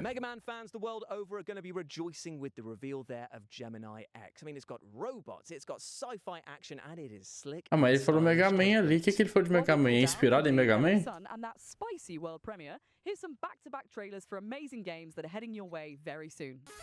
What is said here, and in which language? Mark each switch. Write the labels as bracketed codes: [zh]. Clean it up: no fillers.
[en] Mega Man fans the world over are going to be rejoicing with the reveal there of Gemini X. I mean, it's got robots, it's got sci-fi action, and it is slick. [pt] Ah, mas ele falou Mega Man ali. O que ele falou de Mega Man? É inspirado em Mega Man? [en] And that spicy world premiere. Here's some back-to-back trailers for amazing games that are heading your way very soon.